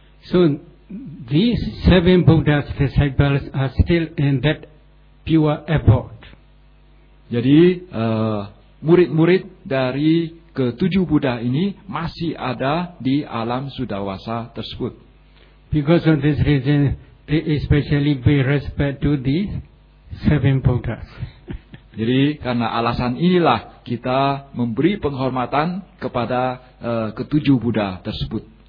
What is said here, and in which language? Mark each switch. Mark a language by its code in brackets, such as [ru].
[en] So these seven Buddha's disciples are still in that pure effort. [id] Jadi murid-murid dari ketujuh Buddha ini masih ada di alam Sudawasa tersebut. [en] Because of this reason, they especially pay respect to the seven Buddhas. [id] Jadi karena alasan inilah kita memberi penghormatan kepada ketujuh Buddha tersebut.